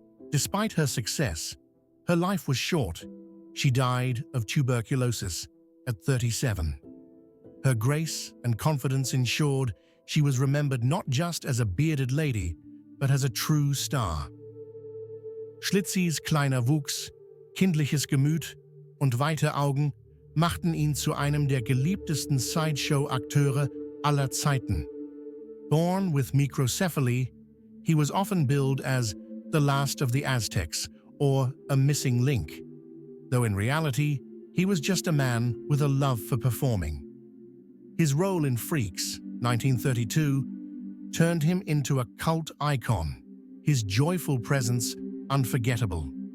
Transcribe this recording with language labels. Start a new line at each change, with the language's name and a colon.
English: Despite her success, her life was short. She died of tuberculosis at 37. Her grace and confidence ensured she was remembered not just as a bearded lady, but as a true star.
German: Schlitzys kleiner Wuchs, kindliches Gemüt und weite Augen machten ihn zu einem der geliebtesten Sideshow-Akteure aller Zeiten.
English: Born with microcephaly, he was often billed as the last of the Aztecs or a missing link, though in reality, he was just a man with a love for performing. His role in Freaks, 1932, turned him into a cult icon, his joyful presence unforgettable.